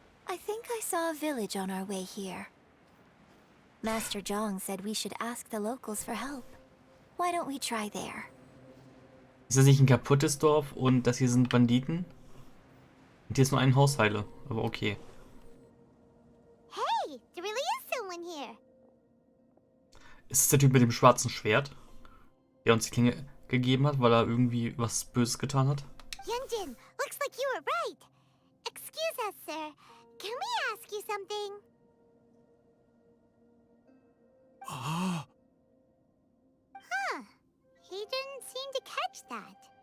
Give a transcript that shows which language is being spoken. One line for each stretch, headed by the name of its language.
English: I think I saw a village on our way here. Master Zhong said we should ask the locals for help. Why don't we try there?
German: Ist das nicht ein kaputtes Dorf und das hier sind Banditen? Und hier ist nur ein Hausheile, aber okay.
English: Hey, there really is someone here.
German: Ist es der Typ mit dem schwarzen Schwert, der uns die Klinge gegeben hat, weil er irgendwie was Böses getan hat?
English: Yunjin, looks like you were right. Excuse us, sir. Can we ask you something? Huh. He didn't seem to catch that.